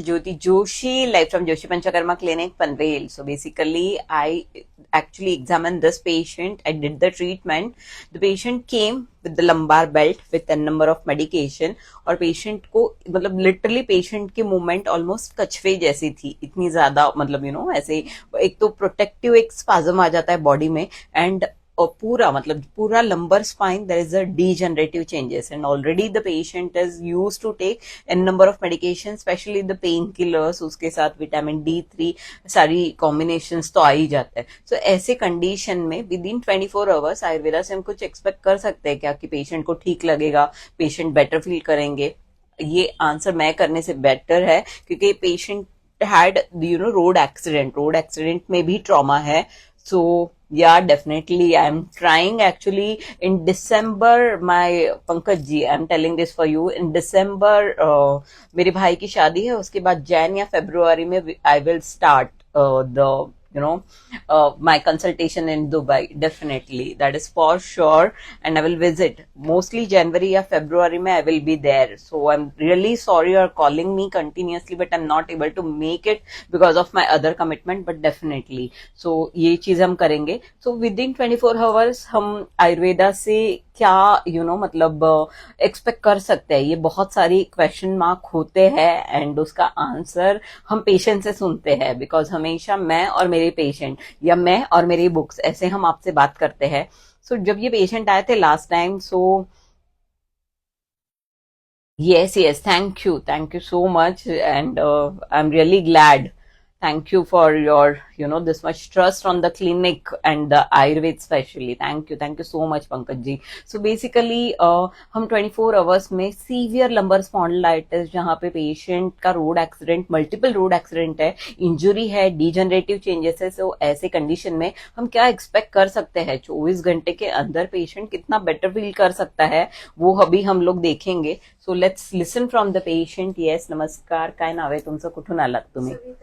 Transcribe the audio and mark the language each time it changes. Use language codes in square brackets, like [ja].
[en] Jyoti Joshi, live from Joshi Panchakarma Clinic, Panvel. So basically, I actually examined this patient. I did the treatment. The patient came with the lumbar belt with a number of medication [hi] और patient को मतलब literally patient की movement almost कछवे जैसी थी, इतनी ज्यादा मतलब ऐसे एक तो प्रोटेक्टिव एक स्पाज्म आ जाता है बॉडी में एंड पूरा मतलब पूरा lumbar spine [en] there is a degenerative changes and already the patient is used to take an number of medication specially the pain killers, [hi] उसके साथ विटामिन D3 सारी कॉम्बिनेशन तो आ ही जाता है. सो ऐसे कंडीशन में [en] within 24 hours [hi] आयुर्वेदा से हम कुछ एक्सपेक्ट कर सकते हैं क्या कि पेशेंट को ठीक लगेगा, पेशेंट बेटर फील करेंगे? ये आंसर मैं करने से बेटर है क्योंकि पेशेंट हैड रोड एक्सीडेंट में भी ट्रॉमा है. [en] So yeah, definitely I'm trying actually in December. My Pankaj ji, I'm telling this for you. In December [hi] मेरे भाई की शादी है, उसके बाद जैन या फरवरी में [en] I will start the my consultation in Dubai. Definitely, that is for sure, and I will visit mostly January or February mein I will be there. So I'm really sorry you're calling me continuously, but I'm not able to make it because of my other commitment. But definitely, [hi] so ये चीज हम करेंगे. [en] So within 24 hours [hi] हम आयुर्वेदा से क्या मतलब expect कर सकते हैं? ये बहुत सारी क्वेश्चन मार्क होते हैं एंड उसका आंसर हम पेशेंट से सुनते हैं बिकॉज हमेशा मैं और मेरे पेशेंट या मैं और मेरी बुक्स ऐसे हम आपसे बात करते हैं. सो जब ये पेशेंट आए थे last time, so [en] yes, thank you so much, and I'm really glad. Thank you for your this much trust on the clinic and the Ayurved especially. Thank you so much Pankaj ji. So basically [hi] हम 24 hours में severe lumbar spondylitis जहाँ पे patient का road accident, multiple road accident है, injury है, degenerative changes है. सो ऐसे condition में हम क्या एक्सपेक्ट कर सकते हैं? 24 घंटे के अंदर पेशेंट कितना बेटर फील कर सकता है वो अभी हम लोग देखेंगे. [en] So let's listen from the patient. [mr] Yes, नमस्कार, काय नाव आहे तुमचं, कुठून आलात तुम्ही?